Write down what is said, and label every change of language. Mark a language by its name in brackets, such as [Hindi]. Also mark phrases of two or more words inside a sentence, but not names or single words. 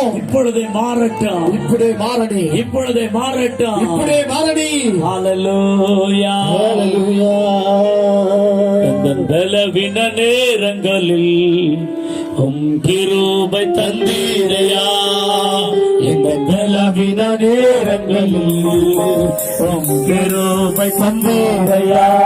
[Tamil] இப்பொழுதே மாறட்டும், [Telugu] ఇప్పుడే మారని, [Tamil] இப்பொழுதே மாறட்டும். [Telugu] ఇప్పుడే మారని. [Tamil] ஹalleluya. [Telugu] హల్లెలూయా. [Tamil] இந்த பலவீன நேரங்களில் உம் கிருபை தந்தீரையா, இந்த பலவீன நேரங்களில் உம் கிருபை தந்தீரையா.